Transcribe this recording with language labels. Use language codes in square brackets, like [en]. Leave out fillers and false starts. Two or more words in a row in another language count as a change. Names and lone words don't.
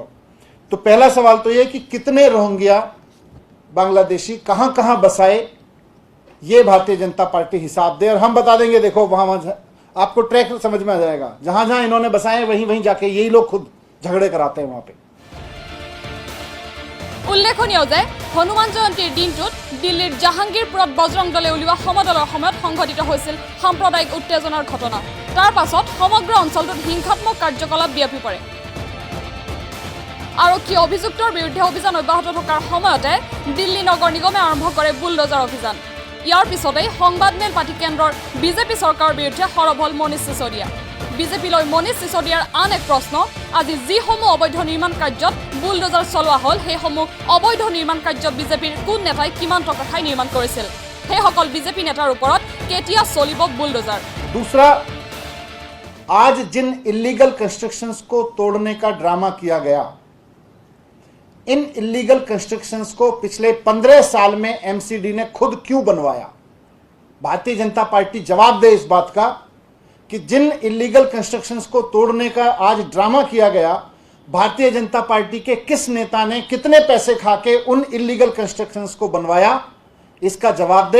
[hi] तो पहला सवाल तो यह कि कितने रोहिंग्या बांग्लादेशी कहां कहां बसाए, ये भारतीय जनता पार्टी हिसाब दे और हम बता देंगे। देखो वहां आपको ट्रैक समझ में आ जाएगा, जहां जहां इन्होंने बसाए वहीं वहीं जाके यही लोग खुद झगड़े कराते हैं वहां पे। [as] উল্লেখনীয় যে হনুমান জয়ন্তীৰ দিনটোত দিল্লীৰ জাহাংগীৰপুৰত বজৰং দলে উলিওৱা সমদলৰ সময়ত সংঘটিত হৈছিল সাম্প্ৰদায়িক উত্তেজনাৰ ঘটনা। তাৰ পাছত সমগ্ৰ অঞ্চলটোত হিংসাত্মক কাৰ্যকলাপ বিয়পি পৰে। আৰক্ষী অভিযুক্তৰ বিৰুদ্ধে অভিযান অব্যাহত থকাৰ সময়তে দিল্লী নগৰ নিগমে আৰম্ভ কৰে বুলডোজাৰ অভিযান। ইয়াৰ পিছতেই সংবাদমেল পাতি কেন্দ্ৰৰ বিজেপি চৰকাৰৰ বিৰুদ্ধে সৰব হ'ল মনীষ সিসোদিয়া। বিজেপিলৈ মনীষ সিসোদিয়াৰ আন এক প্ৰশ্ন, আজি যিসমূহ অবৈধ নিৰ্মাণ কাৰ্যত বুলডোজাৰ চলোৱা হ'ল সেইসমূহ অবৈধ নিৰ্মাণ কাৰ্য বিজেপিৰ কোন নেতাই কিমান টকা খাই নিৰ্মাণ কৰিছিল, সেইসকল বিজেপি নেতাৰ ওপৰত কেতিয়া চলিব বুলডোজাৰ। [hi] दूसरा, आज जिन [en] illegal constructions [hi] को तोड़ने का ड्रामा किया गया, इन [en] illegal constructions [hi] को पिछले 15 साल में एमसीडी ने खुद क्यों बनवाया। भारतीय जनता पार्टी जवाब दे इस बात का कि जिन [en] illegal constructions [hi] को तोड़ने का आज ड्रामा किया गया, भारतीय जनता पार्टी के किस नेता ने कितने पैसे खा के उन [en] illegal constructions [hi] को बनवाया, इसका जवाब दे।